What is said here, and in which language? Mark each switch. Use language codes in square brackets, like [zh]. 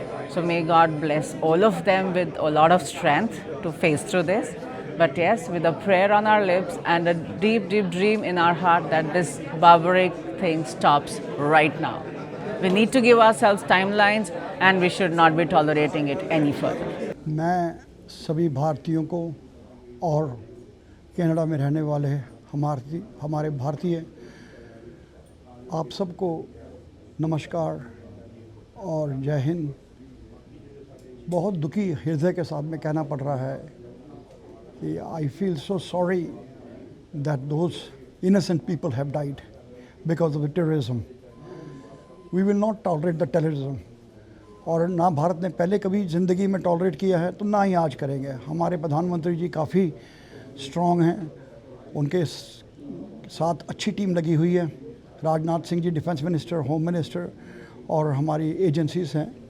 [en] So may God bless all of them with a lot of strength to face through this. But yes, with a prayer on our lips and a deep, deep dream in our heart that this barbaric thing stops right now. We need to give ourselves timelines and we should not be tolerating it any further. [hi] मैं सभी भारतीयों को और Canada में रहने वाले हमारे भारतीय आप सबको नमस्कार और जय हिंद। बहुत दुखी हृदय के साथ में कहना पड़ रहा है कि [en] I feel so sorry that those innocent people have died because of the terrorism. We will not tolerate the terrorism. [hi] और ना भारत ने पहले कभी ज़िंदगी में टॉलरेट किया है तो ना ही आज करेंगे। हमारे प्रधानमंत्री जी काफ़ी स्ट्रॉन्ग हैं, उनके साथ अच्छी टीम लगी हुई है। Rajnath Singh ji defence minister, home minister और हमारी एजेंसीज़ हैं।